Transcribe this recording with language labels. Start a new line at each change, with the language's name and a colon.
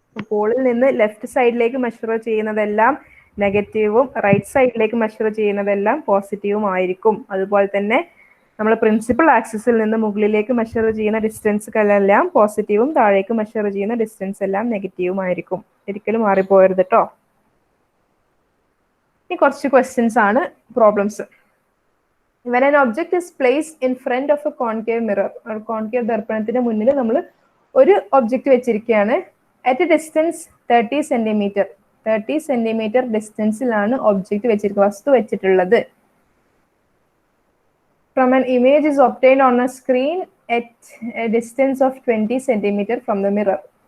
Malayalam: പോളിൽ നിന്ന് ലെഫ്റ്റ് സൈഡിലേക്ക് മെഷർ ചെയ്യുന്നതെല്ലാം നെഗറ്റീവും, റൈറ്റ് സൈഡിലേക്ക് മെഷർ ചെയ്യുന്നതെല്ലാം പോസിറ്റീവും ആയിരിക്കും. അതുപോലെ തന്നെ നമ്മൾ പ്രിൻസിപ്പൽ ആക്സിസിൽ നിന്ന് മുകളിലേക്ക് മെഷർ ചെയ്യുന്ന ഡിസ്റ്റൻസുകളെല്ലാം പോസിറ്റീവും, താഴേക്ക് മെഷർ ചെയ്യുന്ന ഡിസ്റ്റൻസ് എല്ലാം നെഗറ്റീവും ആയിരിക്കും. ഒരിക്കലും മാറിപ്പോകരുത് കേട്ടോ. ഇനി കുറച്ച് ക്വസ്റ്റ്യൻസ് ആണ്, problems.
English: When an object is placed in front of a concave mirror,
Malayalam: concave ദർപ്പണത്തിന് മുന്നിൽ നമ്മൾ ഒരു ഒബ്ജക്റ്റ് വെച്ചിരിക്കുകയാണ്.
English: At a distance 30 centimetre.
Malayalam: 30 centimetre ഡിസ്റ്റൻസിലാണ് object വെച്ചിരിക്കുന്നത്, വസ്തു വെച്ചിട്ടുള്ളത്.
English: From an image is obtained on a screen at a distance of 20 centimeter from the mirror.